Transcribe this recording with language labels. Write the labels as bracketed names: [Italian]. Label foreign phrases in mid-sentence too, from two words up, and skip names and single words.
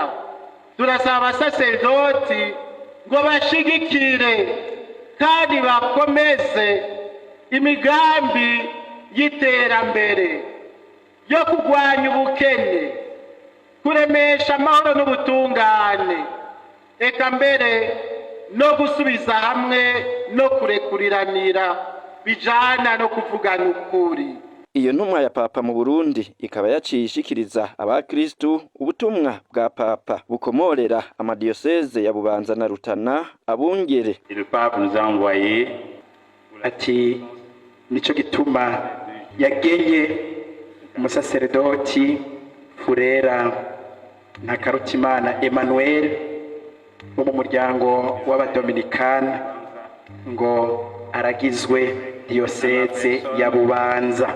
[Rundi] Turasaba abasaseredoti ngo bashigikire kandi bakomeze imigambi y'iterambere yo kurwanya ubukene, kuremesha amahoro n'ubutungane, eka mbere no gusubiza hamwe no kurekuriranira bijana no kuvugana ukuri. Iyo ntumwa ya Papa mu Burundi ikaba yaciye ishikiriza abakristu ubutumwa bwa Papa bukomorera amadiyoseze ya Bubanza na Rutana abungere. [French] Le Pape nous a envoyé [Rundi] ati nico gituma yagenye umusaseredoti Furera Ntakarutimana Emmanuel wo mu muryango w'abadominikani ngo aragizwe diocese ya Bubanza.